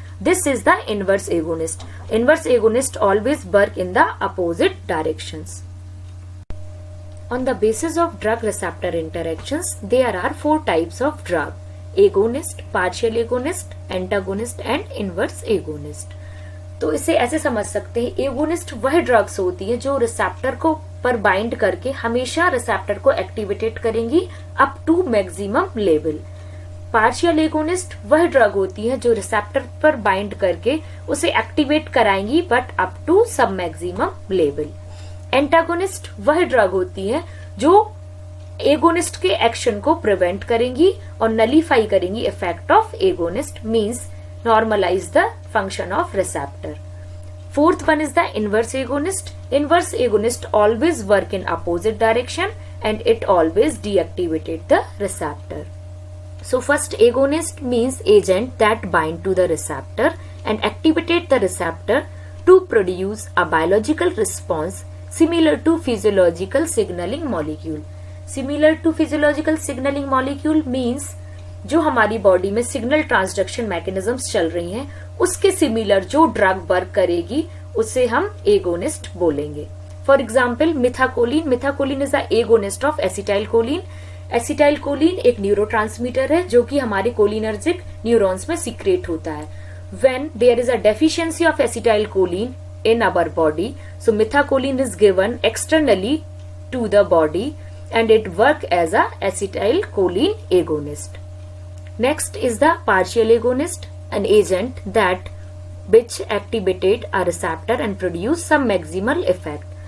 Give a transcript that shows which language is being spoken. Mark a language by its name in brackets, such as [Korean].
[English] This is the inverse agonist. Inverse agonist always work in the opposite directions. On the basis of drug receptor interactions, there are 4 types of drug: agonist, partial agonist, antagonist and inverse agonist. [Hindi] तो इसे ऐसे समझ सकते हैं, agonist वह drugs होती है जो रिसेप्टर को पर बाइंड करके हमेशा रिसेप्टर को एक्टिवेटेड करेंगी [English] Up to maximum level. [Hindi] Partial agonist वह ड्रग होती है जो रिसेप्टर पर बाइंड करके उसे एक्टिवेट कराएंगी [English] But up to sub maximum level. [Hindi] एंटागोनिस्ट वह ड्रग होती है जो एगोनिस्ट के एक्शन को प्रिवेंट करेंगी और नलीफाई करेंगी [English] Effect of agonist, means normalise the function of receptor. Fourth one is the inverse agonist. Inverse agonist always work in opposite direction and it always deactivated the receptor. So first agonist means agent that bind to the receptor and activated the receptor to produce a biological response similar to physiological signaling molecule. Similar to physiological signaling molecule means [Hindi] जो हमारी body में signal transduction mechanisms चल रही हैं उसके similar जो drug work करेगी उसे हम एगोनिस्ट बोलेंगे. [English] For example methacholine. Methacholine is the agonist of acetylcholine. [Hindi] Acetylcholine एक न्यूरोट्रांसमीटर है जो कि हमारे कोलिनर्जिक न्यूरॉन्स में सीक्रेट होता है. [English] When there is a deficiency of acetylcholine in our body, so methacholine is given externally to the body and it work as a acetylcholine agonist. Next is the partial agonist, an agent that which activated a receptor and produce some maximal effect.